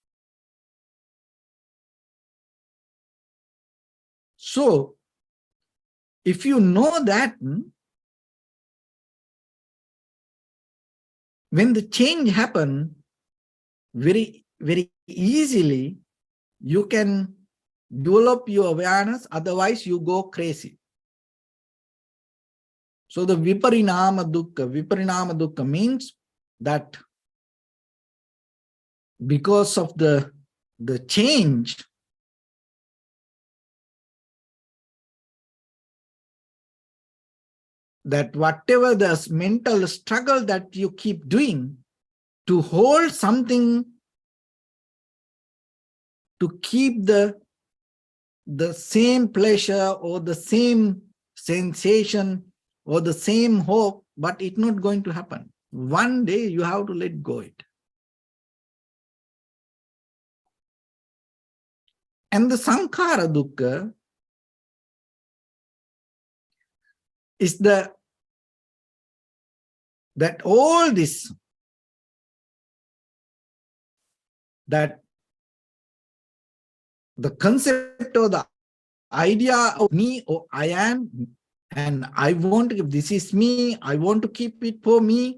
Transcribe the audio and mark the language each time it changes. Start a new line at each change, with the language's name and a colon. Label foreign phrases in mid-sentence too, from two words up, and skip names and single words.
English: So if you know that, when the change happen, very, very easily, you can develop your awareness, otherwise you go crazy. So the
Pali: viparinama dukkha
English: means that because of the change, that whatever the mental struggle that you keep doing to hold something, to keep the same pleasure or the same sensation or the same hope, but it's not going to happen. One day you have to let go it. And the
Pali: sankhara dukkha
English: is that all this, that the concept or the idea of me or I am, and I want to, this is me, I want to keep it for me.